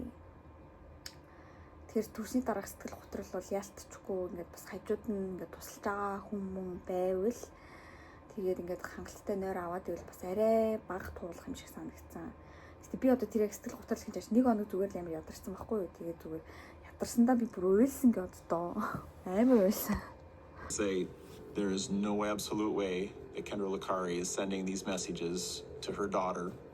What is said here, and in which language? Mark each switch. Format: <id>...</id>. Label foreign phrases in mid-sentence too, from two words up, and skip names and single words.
<mn>Тэгэхээр төрсний дараах сэтгэл готрол бол яалтчгүй ингээд бас хажууд нь ингээд тусалж байгаа хүмүүс байвал тэгээд ингээд хангалттай нойр аваад ивэл бас арай бага туулах юм шиг санагдсан. Гэтэ би одоо тэр яг сэтгэл готрол гэж нэг хоног зүгээр л амар ядарсан байхгүй юу. Тэгээд зүгээр ядарсандаа би бүр уйлсан гэж боддоо. Амар уйлсан.</mn> <en>Say there is no absolute way that Kendra Lucari is sending these messages to her daughter.</en>